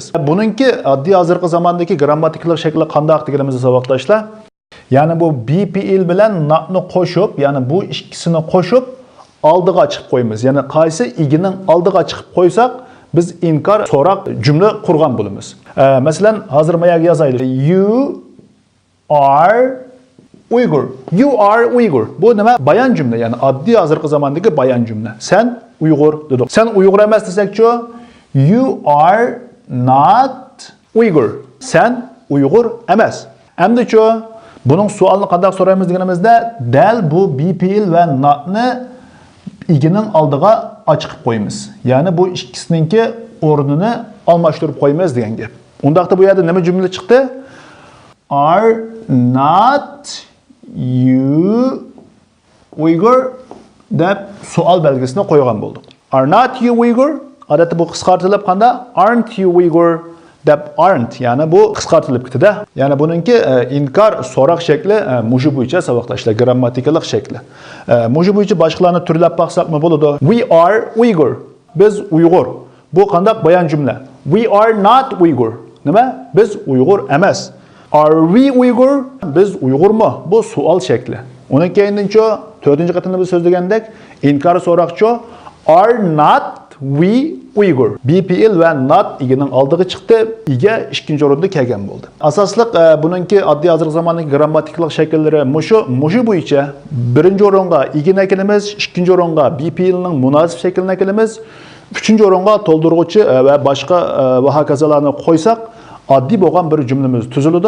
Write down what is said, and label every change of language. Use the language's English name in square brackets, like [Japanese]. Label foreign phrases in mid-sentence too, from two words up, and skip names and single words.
[Uzbek] Buningki oddiy hozirgi zamondagi grammatikalik shakli qanday deganimizda savatdoshlar, ya'ni bu be fiil bilan notni qo'shib, ya'ni bu ikkisini qo'shib oldiga chiqib qo'yamiz. Ya'ni qaysi igining oldiga chiqib qo'ysak, biz inkor so'roq jumla qurgan bo'lamiz. Masalan, hozir men yozaylik. [English] You are Uyghur. You are Uyghur. [Uzbek] Bu nima? Bayon jumla, ya'ni oddiy hozirgi zamondagi bayon jumla. Sen Uyg'ur dedik. Sen Uyg'ur emas desak-chi, [English] you are not Uyghur. [Uzbek] Sen Uyg'ur emas. Endi-chi, buning savolini qanday so'raymiz deganimizda, dal bu be fiil va notni igining oldiga ochib qo'yamiz. Ya'ni bu ikkisininki o'rnini almashtirib qo'yamiz degan gap. Undaqda bu yerda nima jumla chiqdi? [English] Are not you Uyghur [Uzbek] deb savol belgisini qo'ygan bo'ldik. [English] Are not you Uyghur? [Uzbek] Odatda bu qisqartirilib qanda [English] aren't you Uyghur [Uzbek] deb aren't, ya'ni bu qisqartirilib ketadi. Ya'ni buningki inkor so'roq shakli mushu bo'yicha savatdoshlar grammatikalik shakli. Mushu bo'yicha boshqalarni turlab baqsaqmi bo'ladi? [English] We are Uyghur. [Uzbek] Biz Uyg'ur. Bu qanday bayon jumla? [English] We are not Uyghur. [Uzbek] Nima? Biz Uyg'ur emas. [English] Are we Uyghur? [Uzbek] Biz Uyg'urmi? Bu savol shakli. Undan keyinchi to'rtinchi qatimda biz so'zlagandek inkor so'roqchi [English] are not we Uyghur. [Uzbek] Be fiil va not igining oldiga chiqdi, iga ikkinchi o'rinda kelgan bo'ldi. Asosliq buningki oddiy hozirgi zamondagi grammatikalik shakllari mushu bo'yicha birinchi o'ringa igini kelamiz, ikkinchi o'ringa be fiilning munosib shaklini kelamiz, uchinchi o'ringa to'ldiruvchi va boshqa va hokazolarni qo'ysak oddiy bo'lgan bir jumlamiz tuziladi.